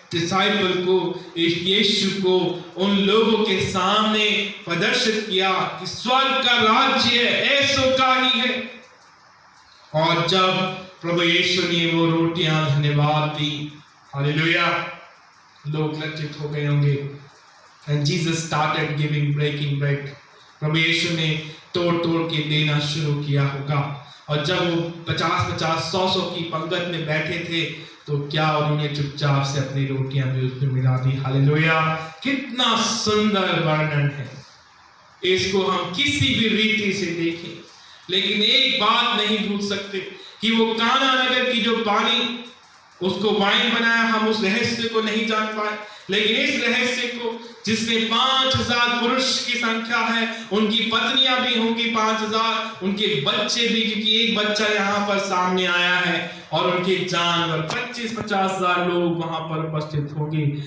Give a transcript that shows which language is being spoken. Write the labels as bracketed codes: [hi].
[hi] Disciple को, यीशु को उन लोगों के सामने प्रदर्शित किया कि स्वर्ग का राज्य ऐसों का ही है। और जब प्रभु यीशु ने वो रोटियां धन्यवाद दी, हालेलुया, लोग लज्जित हो गए होंगे। [en] And Jesus started giving breaking bread. [hi] प्रभु यीशु ने तोड़ तोड़ के देना शुरू किया होगा। और जब वो 50-50, 100 की पंगत में बैठे थे तो क्या उन्होंने चुपचाप से अपनी रोटियां भी उसमें मिला दी। हालेलुया, कितना सुंदर वर्णन है। इसको हम किसी भी रीति से देखें, लेकिन एक बात नहीं भूल सकते कि वो काना नगर की जो पानी उसको वाइन बनाया, हम उस रहस्य को नहीं जान पाए, लेकिन इस रहस्य को जिसमें 5000 पुरुष की संख्या है, उनकी पत्नियां भी होंगी 5000, उनके बच्चे भी, क्योंकि एक बच्चा यहाँ पर सामने आया है, और उनके जानवर 25-50,000 लोग वहां पर उपस्थित होंगे।